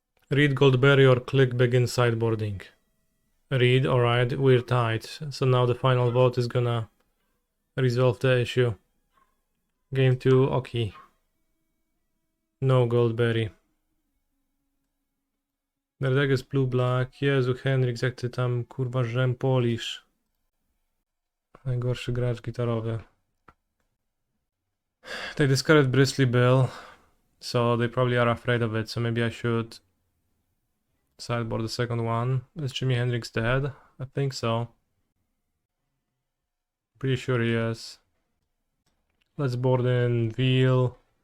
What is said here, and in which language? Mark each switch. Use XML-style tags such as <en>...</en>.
<en>Read Goldberry or click begin sideboarding. Read, alright, we're tied. So now the final vote is gonna resolve the issue. Game 2, okay. No Goldberry. Their deck is blue-black.</en> <pl>Jezu, Henryk, jak ty tam kurwa rzępolisz. Najgorszy gracz gitarowy.</pl> <en>They discarded Bristly Bill, so they probably are afraid of it, so maybe I should sideboard the second one. Is Jimi Hendrix dead? I think so. Pretty sure he is. Let's board in Veil.</en>